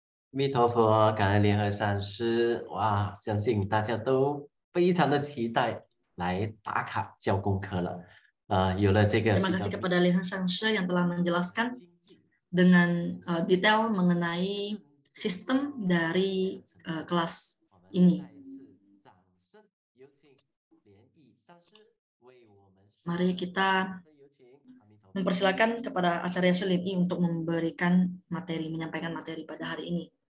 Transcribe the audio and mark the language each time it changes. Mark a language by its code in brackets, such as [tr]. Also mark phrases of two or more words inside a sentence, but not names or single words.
[zh] 弥陀佛，感恩联合上师。哇，相信大家都非常的期待来打卡交功课了。有了这个 [id] Terima kasih kepada Lihan Sangse yang telah menjelaskan dengan detail mengenai sistem dari kelas ini. Mari kita mempersilakan kepada Acarya Sulim I untuk memberikan materi, menyampaikan materi pada hari ini.